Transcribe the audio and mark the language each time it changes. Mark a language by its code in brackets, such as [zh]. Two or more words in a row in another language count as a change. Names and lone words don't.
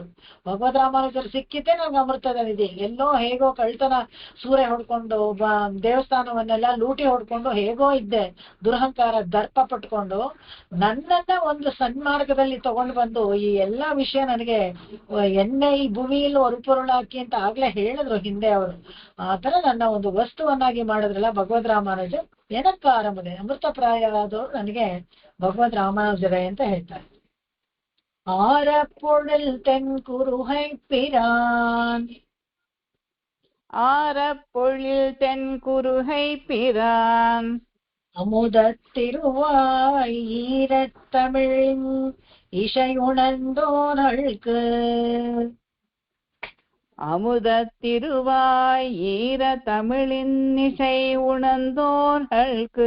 [kn] ಭಗವದ್ ರಾಮಾನುಜರು ಸಿಕ್ಕಿದ್ದೆ ನನಗೆ ಅಮೃತದ ನಿಧಿ. ಎಲ್ಲೋ ಹೇಗೋ ಕಳ್ತನ ಸೂರೆ ಹೊಡ್ಕೊಂಡು ದೇವಸ್ಥಾನವನ್ನೆಲ್ಲ ಲೂಟಿ ಹೊಡ್ಕೊಂಡು ಹೇಗೋ ಇದ್ದೆ, ದುರಹಂಕಾರ ದರ್ಪ ಪಟ್ಕೊಂಡು ನನ್ನನ್ನ ಒಂದು ಸನ್ಮಾರ್ಗದಲ್ಲಿ ತಗೊಂಡು ಬಂದು ಈ ಎಲ್ಲಾ ವಿಷಯ ನನಗೆ ಎಣ್ಣೆ ಈ ಭೂಮಿಯಲ್ಲಿ ಒರುಪೊರುಳಾಕಿ ಅಂತ ಆಗ್ಲೇ ಹೇಳಿದ್ರು ಹಿಂದೆ ಅವರು. ಆತರ ನನ್ನ ಒಂದು ವಸ್ತುವನ್ನಾಗಿ ಮಾಡಿದ್ರಲ್ಲ ಭಗವದ್ ರಾಮಾನುಜರು. ಎನಕ್ಕಾರಮುದೆ, ಅಮೃತ ಪ್ರಾಯವಾದವರು ನನಗೆ ಭಗವದ್ ರಾಮಾನುಜರೇ ಅಂತ ಹೇಳ್ತಾರೆ. [ta] ஆரப்பொழில் தென்குருகை பிரான், ஆரப்பொழில் தென் குருகை பிரான், அமுதத்திருவாய் ஈரத்தமிழின் இசையுணர்ந்தோர்களுக்கு, அமுதத்திருவாய் ஈர தமிழின் இசை உணர்ந்தோர்களுக்கு,